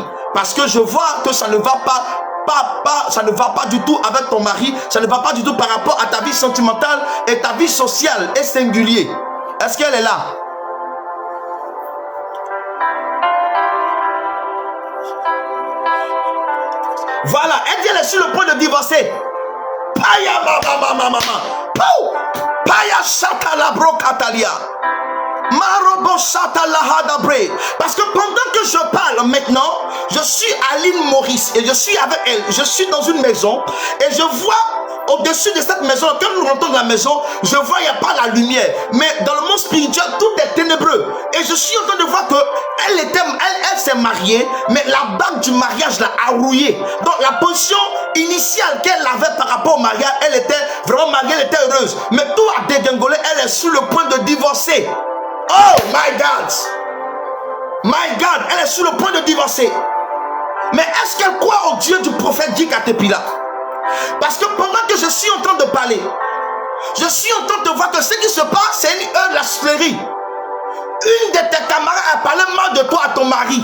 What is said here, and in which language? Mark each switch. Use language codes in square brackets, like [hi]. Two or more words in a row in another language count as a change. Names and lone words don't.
[fr] Parce que je vois que ça ne va pas. Ça ne va pas du tout avec ton mari. Ça ne va pas du tout par rapport à ta vie sentimentale et ta vie sociale et singulière. Est-ce qu'elle est là? Voilà, elle dit elle est sur le point de divorcer. Paya mama. Paya shatala brokatalia. Marobo shatala hadabre. Parce que pendant que je parle maintenant, je suis à Lynn Maurice et je suis avec elle. Je suis dans une maison et je vois au-dessus de cette maison, quand nous rentrons dans la maison, je vois il n'y a pas la lumière. Mais dans le monde spirituel, tout est ténébreux. Et je suis en train de voir que elle s'est mariée, mais la bague du mariage l'a rouillée. Donc la position initiale qu'elle avait par rapport au mariage, elle était vraiment mariée, elle était heureuse. Mais tout a dégringolé, elle est sur le point de divorcer. [en] Oh my God! My God, [fr] elle est sur le point de divorcer. Mais est-ce qu'elle croit au Dieu du prophète Dick Atepila? Parce que pendant que je suis en train de parler, je suis en train de voir que ce qui se passe, c'est une heure de la sphlérie. Une de tes camarades a parlé mal de toi à ton mari.